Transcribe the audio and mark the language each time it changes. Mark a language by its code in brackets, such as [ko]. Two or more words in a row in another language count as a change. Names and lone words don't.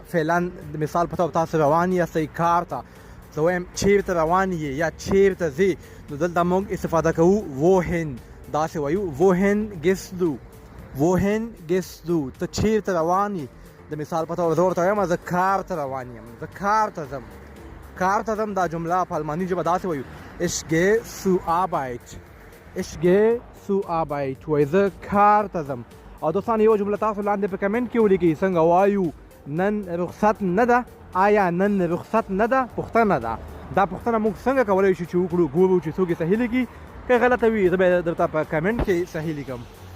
[ps] فعلا د مثال په توګه تاسو روان یاستئ کار ته، زه وایم چیرته روان یې یا چیرته ځې، نو دلته موږ استفاده کوو ووهن. داسې وایو [de] Wohin gehst du, wohin gehst du, [ps] ته چیرته روان یې. د مثال په توګه زه ورته وایم زه کار ته روان یم، زه کار ته ځم، کار ته ځم. دا جمله په الماني ژبه داسې وایو [de] Ich gehe zur Arbeit. Ich gehe zur Arbeit. [ps] وایي زه کار ته ځم. او دوستان یوه جمله تاسو لاندې په کمنټ کې ولیکئ څنګه وایو نن رخصت نه ده. آیا نن رخصت نه ده؟ پوښتنه ده. دا پوښتنه موږ څنګه کولی شو چې وکړو؟ ګورو چې څوک یې صحیح لیکي، که غلطه وي زه به درته په کمنټ کې صحیح لیکم.